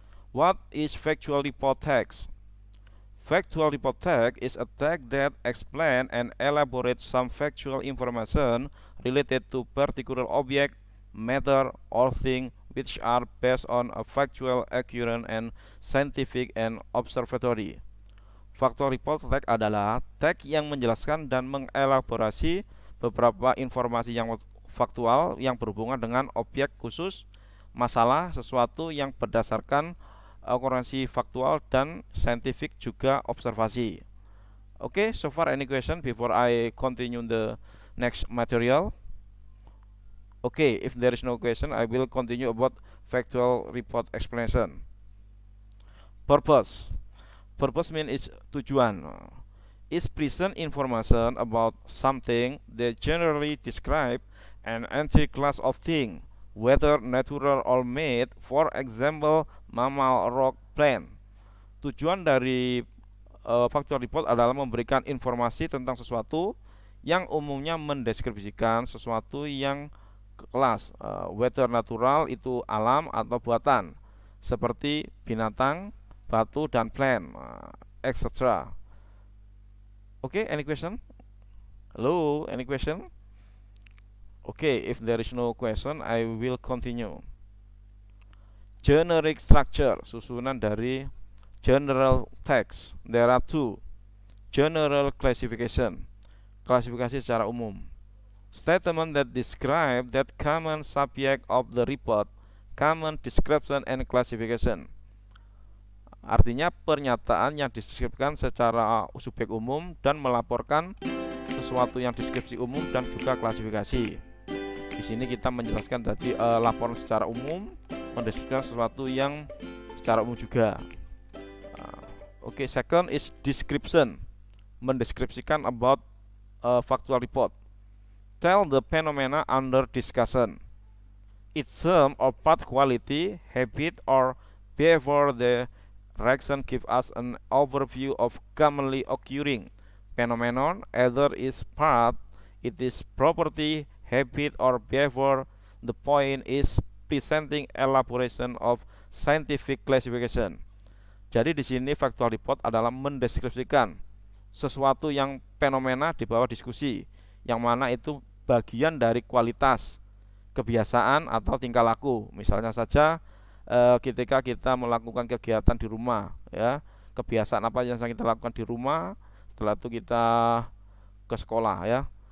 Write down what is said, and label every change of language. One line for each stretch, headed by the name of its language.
English: What is factual report text? Factual report text is a text that explains and elaborates some factual information related to particular object, matter, or thing which are based on a factual, accurate, and scientific and observatory.
Indonesian: Factual report text adalah teks yang menjelaskan dan mengelaborasi beberapa informasi yang faktual yang berhubungan dengan objek khusus, masalah, sesuatu yang berdasarkan okurrensi faktual dan scientific juga observasi.
English: Okay, so far any question before I continue the next material? Okay, if there is no question, I will continue about factual report explanation. Purpose. Purpose means is tujuan. Is present information about something that generally describe an entire class of thing, whether natural or made, for example, mammal, rock, plant.
Indonesian: Tujuan dari factual report adalah memberikan informasi tentang sesuatu yang umumnya mendeskripsikan sesuatu yang kelas,
English: whether natural
Indonesian: itu alam atau buatan, seperti binatang, batu, dan plant, etc.
English: Okay, any question? Hello, any question? Okay, if there is no question, I will continue. Generic structure,
Indonesian: susunan dari
English: general text. There are two. General classification,
Indonesian: klasifikasi secara umum.
English: Statement that describe that common subject of the report, common description and classification.
Indonesian: Artinya pernyataan yang deskripsikan secara subjek umum dan melaporkan sesuatu yang deskripsi umum dan juga klasifikasi. Di sini kita menjelaskan tadi laporan secara umum, mendeskripsikan sesuatu yang secara umum juga.
English: Okay, second is description, mendeskripsikan about factual report. Tell the phenomena under discussion. Its sum or part, quality, habit, or behavior. The reaction give us an overview of commonly occurring phenomenon, either is part, it is property, habit, or behavior. The point is presenting elaboration of scientific classification.
Indonesian: Jadi di sini factual report adalah mendeskripsikan sesuatu yang fenomena di bawah diskusi, yang mana itu bagian dari kualitas, kebiasaan atau tingkah laku. Misalnya saja ketika kita melakukan kegiatan di rumah, ya, kebiasaan apa yang kita lakukan di rumah, setelah itu kita ke sekolah, ya.